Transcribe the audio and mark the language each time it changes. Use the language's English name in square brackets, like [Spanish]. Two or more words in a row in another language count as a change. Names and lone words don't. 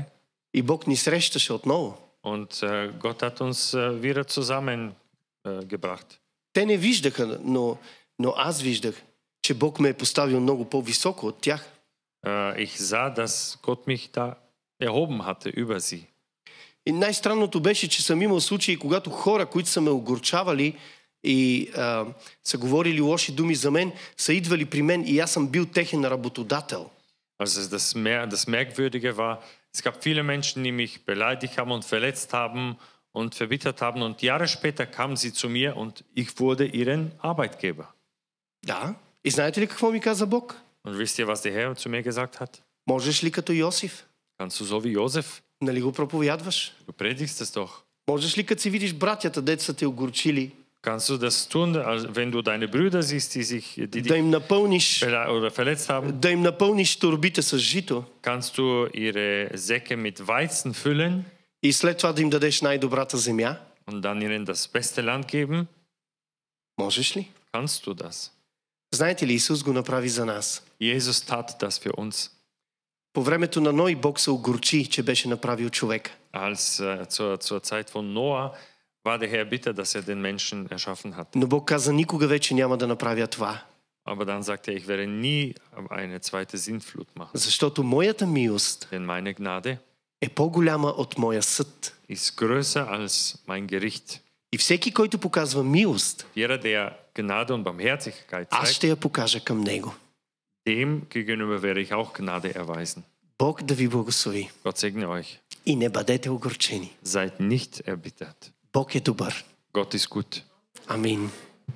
[Bulgarian] и Бог ни срещаше отново. [German] Und Gott hat uns wieder zusammengebracht. [Bulgarian] Те не виждаха, но аз виждах, че Бог ме е поставил много по-високо от тях. [German] Ich sah, dass Gott mich da erhoben hatte über sie. [Bulgarian] И най-странното беше, че съм имал случаи, когато хора, които са ме огорчавали и са говорили лоши думи за мен, са идвали при мен и аз съм бил техен работодател. [German] Also das Merkwürdige war, es gab viele Menschen, die mich beleidigt haben und verletzt haben und verbittert haben. Und Jahre später kamen sie zu mir und ich wurde ihren Arbeitgeber. [Bulgarian] Да. И знаете ли какво ми каза Бог? [German] Und wisst ihr, was der Herr zu mir gesagt hat? [Bulgarian] Можеш ли като Йосиф? [German] Kannst du so wie Josef? [Bulgarian] Нали го проповядваш? [German] Du predigst es doch. [Bulgarian] Можеш ли като си видиш братята, дето са те огорчили, [German] Kannst du das tun, wenn du deine Brüder siehst, die [Bulgarian] да им напълниш, [German] oder verletzt haben? [Bulgarian] да им напълниш торбите с жито [German] Kannst du ihre Säcke mit Weizen füllen [Bulgarian] и след това да им дадеш най-добрата земя? [German] und dann ihnen das beste Land geben? [Bulgarian] Можеш ли? [German] Kannst du das? [Bulgarian] Знаете ли, Исус го направи за нас. [German] Jesus tat das für uns. [Bulgarian] По времето на Ной Бог се огорчи, че беше направил човека. [German] Als zur Zeit von Noah war der Herr bitter, dass er den Menschen erschaffen hat. [Bulgarian] Но Бог каза, никога вече няма да направя това. [German] Aber dann sagte er, ich werde nie eine zweite Sintflut machen. [Bulgarian] Защото моята милост [German] Denn meine Gnade [Bulgarian] е по-голяма от моя съд. [German] ist größer als mein Gericht. [Bulgarian] И всеки, който показва милост, [German] Jeder, der Gnade und Barmherzigkeit [Bulgarian] аз [German] zeigt, [Bulgarian] ще я покажа към него. [German] dem gegenüber werde ich auch Gnade erweisen. [Bulgarian] Бог да ви благослови. [German] Gott segne euch. [Bulgarian] И не бъдете огорчени. [German] Seid nicht erbittert. [Bulgarian] Бог е добър. [German] Gott ist gut. [Bulgarian] Амин.